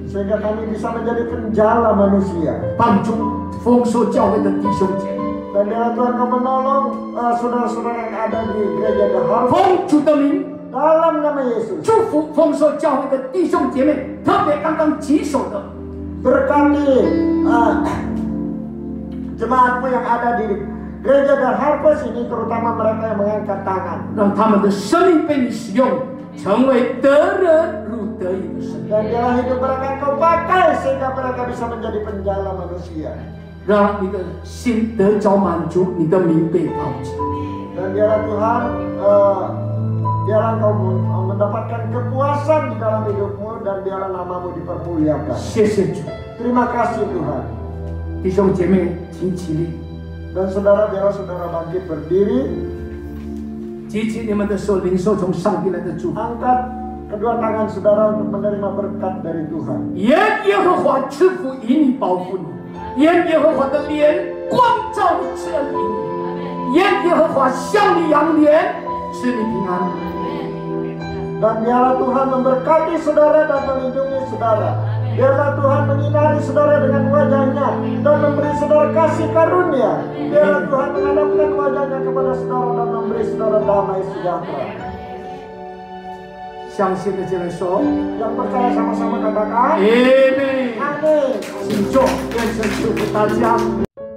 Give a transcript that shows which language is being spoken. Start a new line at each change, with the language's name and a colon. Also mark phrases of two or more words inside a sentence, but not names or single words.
Indonesian: Sehingga kami bisa menjadi penjala manusia.
Chinese: 帮助丰收教会的弟兄姐妹，
Indonesian: Dan biarlah Tuhan Kau menolong saudara-saudara yang ada di gereja The Harvest
Chinese: 奉主的名
Indonesian: dalam nama Yesus.
Chinese: 祝福丰收教会的弟兄姐妹，特别刚刚举手的，
Indonesian: Berkati jemaatmu yang ada di gereja The Harvest ini, terutama mereka yang mengangkat tangan.
Chinese: 让他们的生命被你使用，成为得人如得以的生命，
Indonesian: Dan biarlah hidup mereka Kau pakai sehingga mereka bisa menjadi penjala manusia.
Chinese: 让你的心得着满足，你的名被高举。
Indonesian: Dan biarlah Tuhan, biarlah Kau mendapatkan kepuasan di dalam hidupmu dan biarlah namamu dipermuliakan.
Chinese: 谢谢主，
Indonesian: Terima kasih Tuhan.
Chinese: 弟兄姐妹，请起立，
Indonesian: Dan saudara, biarlah saudara bangkit berdiri,
Chinese: 举起你们的手，领受从上帝来的祝福。
Indonesian: angkat kedua tangan saudara untuk menerima berkat dari Tuhan.
Chinese: 愿耶和华赐福以你保护你，愿耶和华的脸光照你，赐恩于你。愿耶和华向你扬脸，赐你平安。
Indonesian: Dan biarlah Tuhan memberkati saudara dan melindungi saudara. Biarlah Tuhan menyinari saudara dengan wajahnya dan memberi saudara kasih karunia. Biarlah Tuhan menghadapkan wajahnya kepada saudara dan memberi saudara damai sejahtera.
Chinese: 相信的这人说
Indonesian: Yang percaya sama-sama katakan.
Chinese: Amen。
Indonesian: Amin.
Chinese: 请坐，愿神祝福大家。